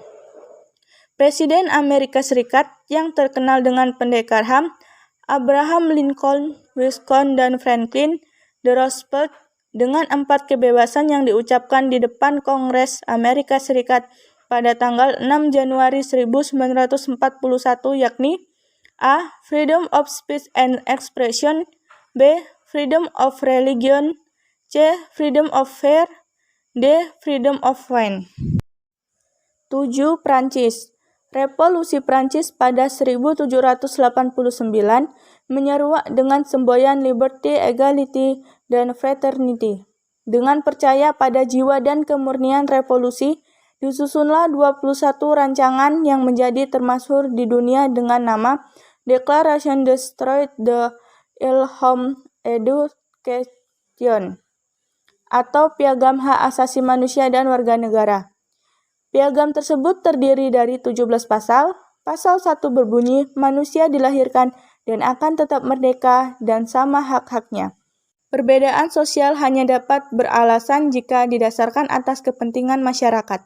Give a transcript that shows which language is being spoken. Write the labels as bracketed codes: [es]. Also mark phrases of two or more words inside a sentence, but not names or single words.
[id] Presiden Amerika Serikat yang terkenal dengan pendekar HAM, Abraham Lincoln, Wilson, dan Franklin D. Roosevelt, dengan 4 kebebasan yang diucapkan di depan Kongres Amerika Serikat pada tanggal 6 Januari 1941, yakni A. [en] Freedom of speech and expression, B. Freedom of religion, C. Freedom of fair, D. Freedom of wine. 7. [id] Prancis. Revolusi Prancis pada 1789 menyeruak dengan semboyan [en] liberty, equality, [id] dan fraternity. Dengan percaya pada jiwa dan kemurnian revolusi, disusunlah 21 rancangan yang menjadi termasyhur di dunia dengan nama Declaration des Droits de l'Homme et du Citoyen, atau Piagam Hak Asasi Manusia dan Warga Negara. Piagam tersebut terdiri dari 17 pasal. Pasal 1 berbunyi, manusia dilahirkan dan akan tetap merdeka dan sama hak-haknya. Perbedaan sosial hanya dapat beralasan jika didasarkan atas kepentingan masyarakat.